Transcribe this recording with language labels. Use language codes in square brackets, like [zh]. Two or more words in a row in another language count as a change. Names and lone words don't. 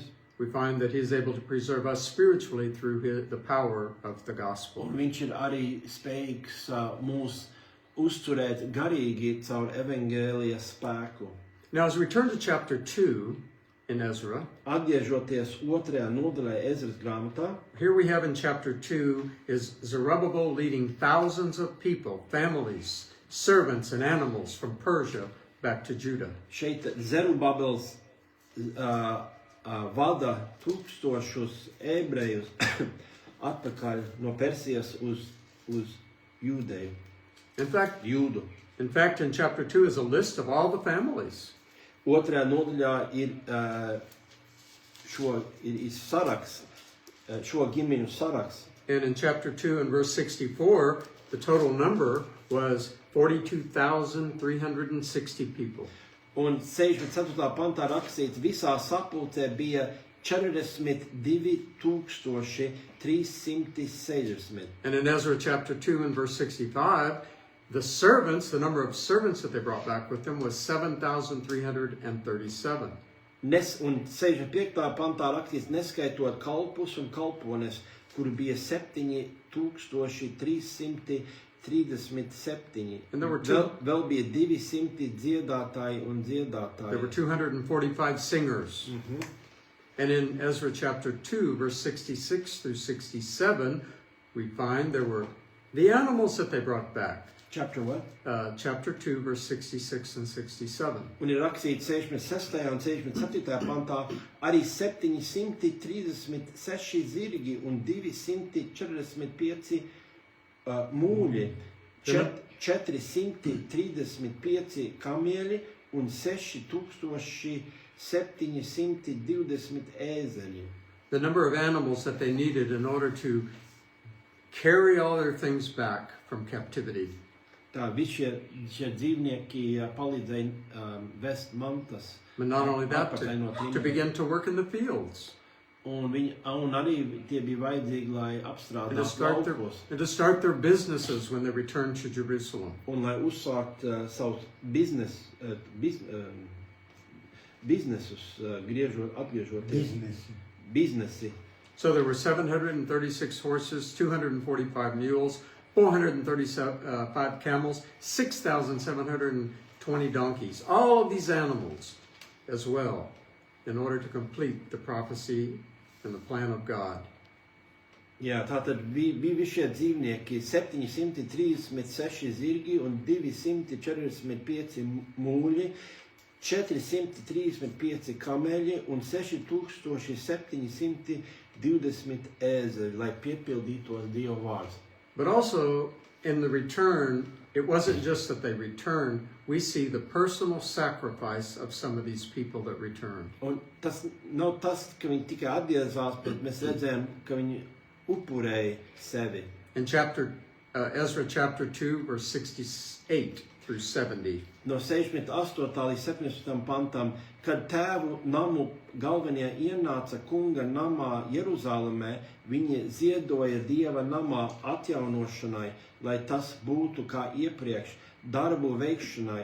[en] we find that he is able to preserve us spiritually through the power of the gospel. [lv] Un viņš ir arī spējīgs mūs uzturēt garīgi caur evangēlija spēku. [en] Now as we turn to chapter 2 in Ezra, [lv] Atgriežoties otrajā nodaļā Ezras grāmatā, [en] here we have in chapter 2 is Zerubbabel leading thousands of people, families, servants and animals from Persia back to Judah. [lv] šeit Zerubabels vada tūkstošus ebrejus atpakaļ no Persijas uz Jūdeju, Jūdu. [en] In fact, in chapter 2 is a list of all the families. [lv] Otrajā nodaļā ir saraksts, šo ģimeņu saraksts. [en] And in chapter 2 and verse 64, the total number was 42,360 people. [lv] Un 64. pantā rakstīts, visā sapulcē bija 42,360. [en] And in Ezra chapter 2 and verse 65, the servants, the number of servants that they brought back with them was 7,337. [lv] Un 65. pantā rakstīts, neskaitot kalpus un kalpones, kuri bija 7,337. [en] And there were [lv] Vēl bija 200 dziedātāji un dziedātāji. [en] There were 245 singers. And in Ezra chapter 2, verse 66 through 67, we find there were the animals that they brought back. Chapter what? Chapter 2, verse 66 and 67. [lv] Un ir rakstīts 66. un 67. pantā arī 736 zirgi un 245 mūļi, 435 kamieļi un 6,720 ēzeļi. [en] The number of animals that they needed in order to carry all their things back from captivity. [lv] Tā visi šie dzīvnieki palīdzēja vest mantas. [en] But not only that, to begin to work in the fields. [lv] Un arī tie bija vajadzīgi, lai apstrādātu laukos. [en] And to start their businesses when they returned to Jerusalem. [lv] Un lai uzsākt savus biznesus, atgriežoties. Biznesi. [en] So there were 736 horses, 245 mules, 435 camels, 6,720 donkeys. All of these animals as well, in order to complete the prophecy and the plan of God. [lv] Jā, tātad bija visi šie dzīvnieki, 736 zirgi un 245 mūļi, 435 kameļi un 6,720 ēzeļi, lai piepildītos Dieva vārds. [en] But also, in the return, it wasn't just that they returned. We see the personal sacrifice of some of these people that returned. [lv] Un tas nav tas, ka viņi tikai atgriezās, bet mēs redzējām, ka viņi upurēja sevi. [en] In Ezra chapter 2, verse 68 through 70. [lv] No 68. līdz 17. pantam, kad tēvu namu galvenie ienāca kunga namā Jeruzalemē, viņi ziedoja Dieva namā atjaunošanai, lai tas būtu kā iepriekš, darbu veikšanai.